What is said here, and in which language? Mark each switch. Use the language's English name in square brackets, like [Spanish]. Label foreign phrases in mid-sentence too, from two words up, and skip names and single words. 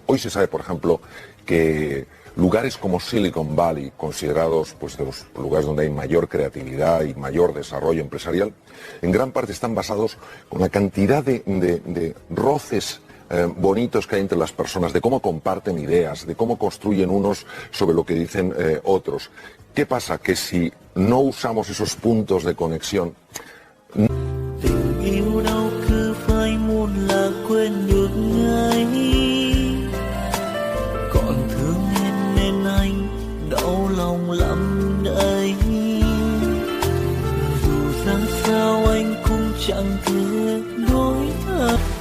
[Spanish] Hoy se sabe, por ejemplo, que lugares como Silicon Valley, considerados pues, de los lugares donde hay mayor creatividad y mayor desarrollo empresarial, en gran parte están basados con la cantidad de roces bonitos que hay entre las personas, de cómo comparten ideas, de cómo construyen unos sobre lo que dicen otros. ¿Qué pasa? Que si no usamos esos puntos de conexión... [Vietnamese] đau lòng lắm đây dù ra sao anh cũng chẳng thể đối thật.